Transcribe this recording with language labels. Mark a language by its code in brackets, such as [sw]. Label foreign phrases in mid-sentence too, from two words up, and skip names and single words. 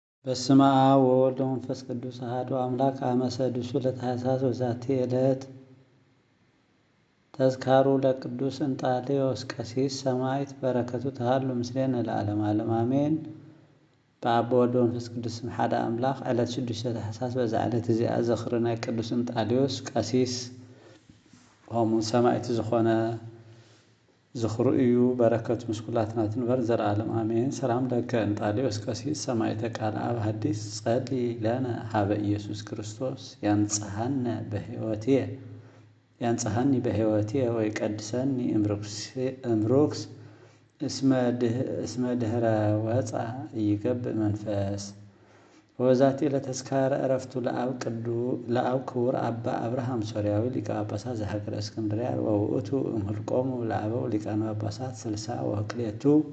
[gez] በስመ አብ ወወልድ ወመንፈስ ቅዱስ አሐዱ አምላክ አመ ሰዱሱ ለታኅሣሥ ወዛቲ ዕለት ተዝካሩ ለቅዱስ እንጣሌዎስ ቀሲስ ሰማዕት በረከቱ ተሃሉ ምስሌነ ለዓለመ ዓለም አሜን። [ti] በአብ ወወልድ ወመንፈስ ቅዱስ ስም ሓደ አምላክ ዕለት 6 ታኅሣሥ በዛ ዕለት እዚኣ ዘኽሪ ናይ ቅዱስ እንጣሌዎስ ቀሲስ ከምኡ ሰማዕት ዝኾነ ዝኽሩ እዩ። በረከቱ ምስ ኩላትና ትንበር ዘለዓለም አሜን። [gez] ሰላም ለከ እንጣሌዎስ ቀሲስ ሰማዕተ ቃል አብ ሐዲስ ጸልይ ለነ ሀበ ኢየሱስ ክርስቶስ ያንጽሐኒ በሕይወትየ ወይቀድሰኒ እምርኩስ እስመ ድኅረ ወፃ ይገብእ መንፈስ። ወዛቲ ለተዝካረ ዕረፍቱ ለአብ ክቡር አባ አብርሃም ሶርያዊ ሊቀ ጳጳሳት ዘሀገረ እስክንድርያ ወውእቱ እምኆልቆሙ ለአበው ሊቃነ ጳጳሳት 62